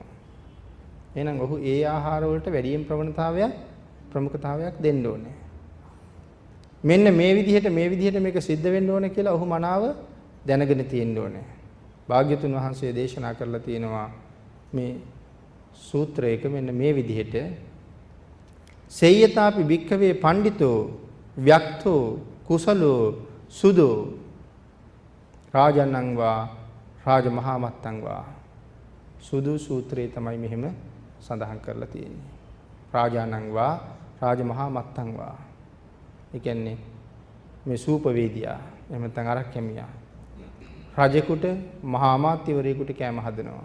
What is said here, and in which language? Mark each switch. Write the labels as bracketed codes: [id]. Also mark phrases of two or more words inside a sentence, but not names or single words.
[si] එහෙනම් ඔහු ඒ ආහාර වලට වැඩියෙන් ප්‍රමුඛතාවයක් දෙන්න ඕනේ. මෙන්න මේ විදිහට මේක සිද්ධ වෙන්න ඕනේ කියලා ඔහු මනාව දැනගෙන තියෙන්න ඕනේ. භාග්‍යතුන් වහන්සේ දේශනා කරලා තියෙනවා මේ සූත්‍රයක මෙන්න මේ විදිහට [pi] සේයතාපි භික්ඛවේ පණ්ඩිතෝ ව්‍යක්තෝ කුසලෝ සුදෝ රාජන්නං වා රාජමහාමත්තං වා [si] සුදු සූත්‍රයේ තමයි මෙහෙම සඳහන් කරලා තියෙන්නේ. [pi] රාජානං වා රාජමහාමත්තං වා. [si] ඒ කියන්නේ මේ සූපවේදියා එහෙම නැත්නම් අරක්කැමියා රජෙකුට මහා අමාත්‍යවරයෙකුට කෑම හදනවා.